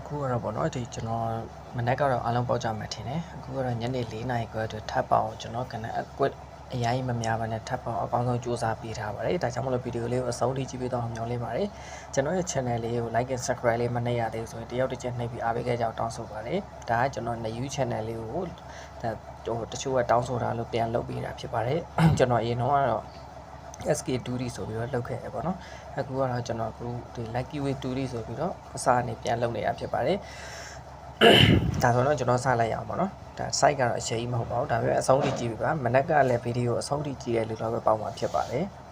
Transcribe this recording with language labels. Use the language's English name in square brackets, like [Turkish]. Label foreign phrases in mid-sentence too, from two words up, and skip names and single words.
[Burmese] အခုကတော့ပေါ့နော်ဒီကျွန်တော်မနက်ကတော့အားလုံးပေါက်ကြမှာထင်တယ်အခုကတော့ညနေ4 နာရီခွဲအတွက်ထပ်ပေါအောင်ကျွန်တော်ကနေအကွက်အရင်မများပါနဲ့ထပ်ပေါအောင်အကောင်းဆုံးစူး စမ်းပေးထားပါတယ်ဒါကြောင့်မလို့ဗီဒီယိုလေးကိုအဆုံးထိကြည့်ပေးတော့မျှော်လင့်ပါတယ်ကျွန်တော်ရဲ့ channel လေးကို [English] like and subscribe [Burmese] လေးမနှိပ်ရသေးဘူးဆိုရင်တယောက် တစ်ချက်နှိပ်ပြီးအားပေးခဲ့ကြအောင်တောင်းဆိုပါတယ်ဒါကကျွန်တော် [English] new channel [Burmese] လေးကိုတချို့ကတောင်းဆိုတာလို့ပြန်လုပ်ပေးတာဖြစ်ပါတယ်ကျွန်တော်အရင်တော့ကတော့SK Duty ဆိုပြီးတော့လုပ်ခဲ့တယ်ပေါ့နော်အခုကတော့ကျွန်တော်ဒီ Lucky Way Duty ဆိုပြီးတော့အစားအနေပြန်လုပ်နေတာဖြစ်ပါတယ်ဒါဆိုတော့ကျွန်တော်စလိုက်ရအောင်ပေါ့နော်ဒါ site ကတော့အချိန်ကြီးမဟုတ်ပါဘူးဒါပေမဲ့အဆုံးထိကြည့်ပြီပါမနက်ကလည်းဗီဒီယိုအဆုံးထိကြည့်ရလို့တော့ပဲပေါက်မှာဖြစ်ပါတယ်